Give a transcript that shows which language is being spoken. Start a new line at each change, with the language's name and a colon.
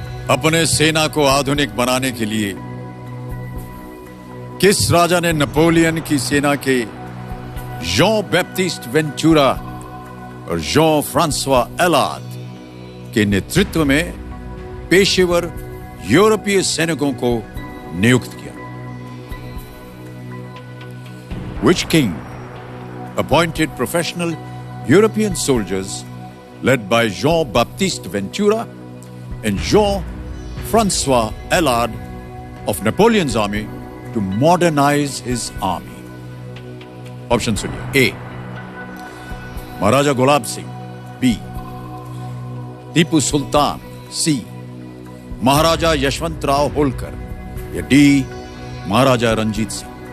Hindi: अपने सेना को आधुनिक बनाने के लिए किस राजा ने नेपोलियन की सेना के जॉन बैप्टिस्ट वेंचुरा और जॉन फ्रांसवा एलाद के नेतृत्व में पेशेवर यूरोपीय सैनिकों को नियुक्त किया?
English: Which king appointed professional European soldiers led by Jean-Baptiste Ventura and Jean-Francois Allard of Napoleon's army to modernize his army?
Hindi: Option सुनिए। A. Maharaja Gulab Singh. B. Tipu Sultan. C. महाराजा यशवंतराव होलकर। या D. महाराजा रंजीत सिंह।